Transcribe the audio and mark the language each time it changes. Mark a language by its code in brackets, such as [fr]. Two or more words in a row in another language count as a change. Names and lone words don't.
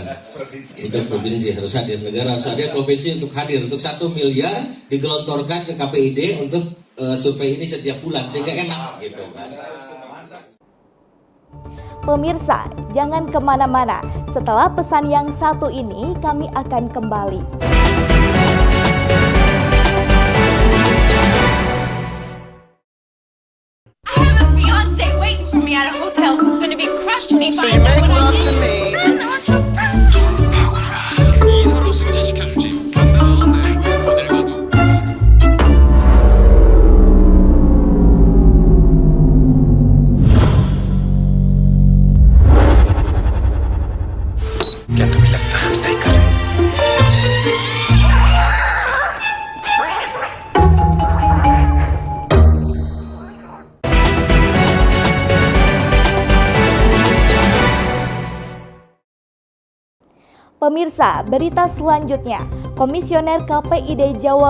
[id] Untuk provinsi harus hadir, negara harus hadir, provinsi untuk hadir. Untuk 1 miliar digelontorkan ke KPID untuk survei ini setiap bulan sehingga enak gitu kan. Pemirsa, jangan kemana-mana. Setelah pesan yang satu ini, kami akan kembali. [en] I have a fiance waiting for me at a hotel who's going to be crushed when he finds out what I did. [ko] 이사로 승진시켜주지. 네, 어딜 가도. [hi] क्या तुम्हें लगता है हम सही कर रहे हैं? [id] Pemirsa, berita selanjutnya, Komisioner KPID Jawa